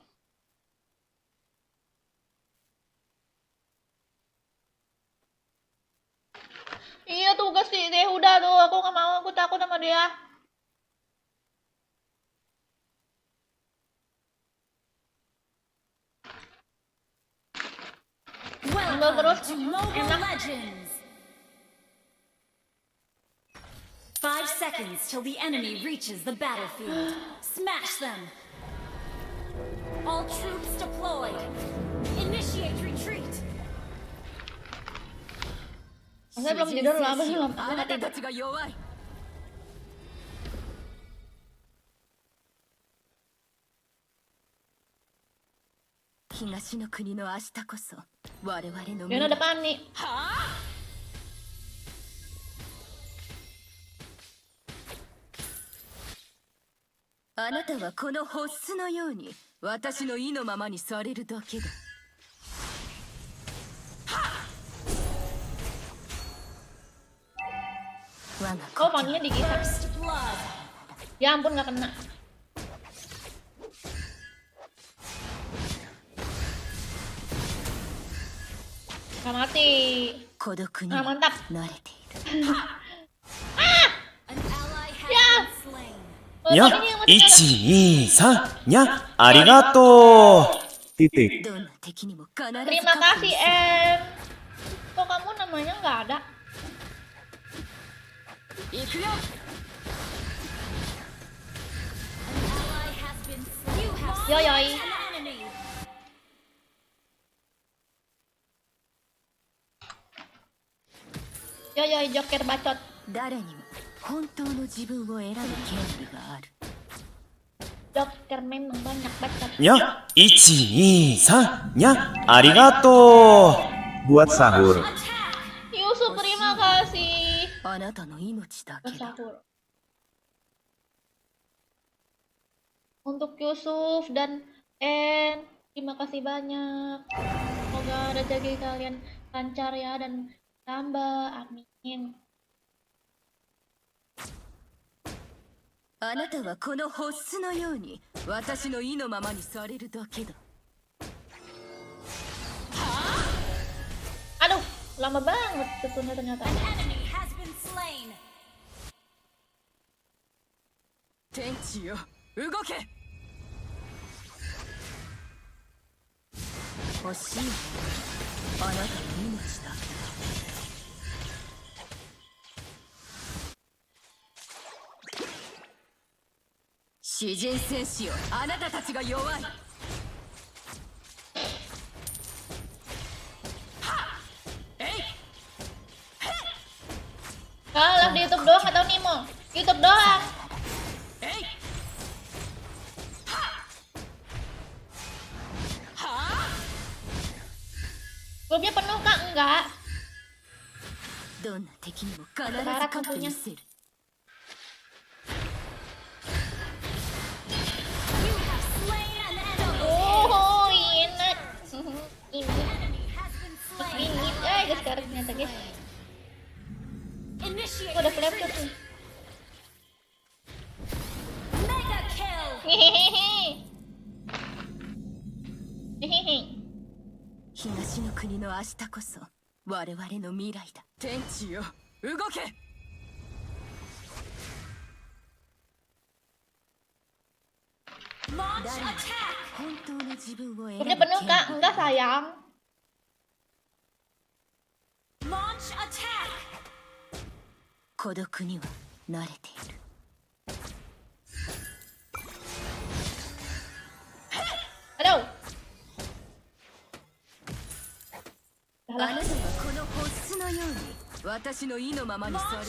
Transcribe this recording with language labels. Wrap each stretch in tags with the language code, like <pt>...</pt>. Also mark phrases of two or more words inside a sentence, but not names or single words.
<id>Iya tugas si Yehuda tuh, aku nggak mau, aku takut sama dia. Ngemil terus, enak.</id> <en>Legends. 5 seconds till the enemy reaches the battlefield. Smash them. All troops deployed. Initiate retreat.</en> <id>Saya belum tidur lah, belum. Aku</id> <ja>あな</ja> <id>nggak</id> <ja>た</ja> <id>tidur.</id> <ja>たちが弱い。東の国の明日こそ我々の</ja> <id>Dia ada panik.</id> <ja>あなたはこのホッスのように私の意のままにされるだけだ。我が</ja> <id>Oh, maninya digigit.</id> <en>First blood.</en> <id>Ya ampun, nggak kena. Nggak mati.</id> <ja>孤独に</ja> <id>Ah, mantap.</id> <ja>慣れている。</ja> <en>An ally has been slain.</en> <id>Oh, にゃ tadinya yang mati kena.</id> <ja>123 にゃありがとう</ja> <id>Titik.</id> <ja>どんな敵にも必ず</ja> <id>Terima</id> <ja>勝</ja> <id>kasih,</id> <ja>つ。 M.</ja> <id>Kok kamu namanya nggak ada?</id> <ja>行くよ。</ja> <en>An ally has been slain. You have</en> <id>Yoi, yoi.</id> <en>slain an enemy.</en> <id>Yo, yo, Joker bacot.</id> <ja>誰にも本当の自分を選ぶ権利がある。</ja> <id>Joker memang banyak bacot.</id> <ja>にゃ123にゃありがと</ja> <id>Buat sahur. Yusuf, terima kasih.</id> <ja>あなたの命だけだ。</ja> <id>Bersahur. Untuk Yusuf dan end. Terima kasih banyak. Semoga rezeki kalian lancar ya dan tambah. Amin.</id> <ja>あなたはこのホッスのように私の意のままにされるだけだ。</ja> <id>Aduh, lama banget setunda ternyata.</id> <en>Enemy has been slain.</en> <ja>天地よ動け。欲しいのはあなたの命だけだ。詩人戦士よあなたたちが弱い。</ja> <id>Kalah di YouTube doang atau Nimo? YouTube doang. Grupnya penuh kak? Enggak.</id> <ja>どんな敵にも必ず勝ってみせる。</ja> <en>You have slain an enemy.</en> <id>Oh, enak. Ini,</id> <en>Enemy has been slain.</en> <id>ini, guys sekarang ternyata guys.</id> <en>Initiate</en> <id>Udah flip</id> <en>retreat.</en> <id>tuh.</id> <en>Mega kill. Hehehe. Hehehe.</en> <ja>東の国の明日こそ我々の未来だ。天地よ動け。</ja> <en>Launch attack.</en> <ja>本当の自分を選</ja> <id>Grupnya</id> <ja>ぶ</ja> <id>penuh</id> <ja>権</ja> <id>kak?</id> <ja>利</ja> <id>Enggak sayang.</id> <en>Launch attack.</en> <ja>孤独には慣れている。</ja> <id>Aduh.</id> <ja>あなたはこのホッスのように私の意のままにされ</ja>